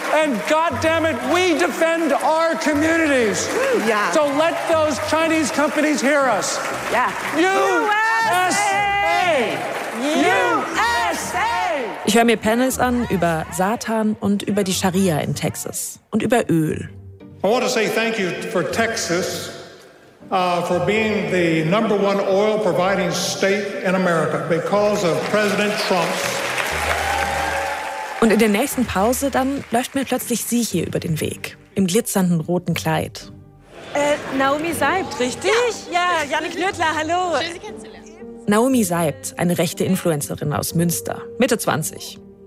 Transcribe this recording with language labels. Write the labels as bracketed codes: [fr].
[en] And goddammit, we defend our communities. Yeah. So let those Chinese companies hear us. Yeah. USA! USA! [de] Ich höre mir Panels an über Satan und über die Scharia in Texas und über Öl. [en] I want to say thank you for Texas for being the number one oil providing state in America because of President Trump. [de] Und in der nächsten Pause dann läuft mir plötzlich sie hier über den Weg im glitzernden roten Kleid. Naomi Seibt, richtig? Ja, Janik Nödler, hallo. Schön, Sie kennenzulernen. Naomi Seibt, eine rechte Influencerin aus Münster, Mitte 20.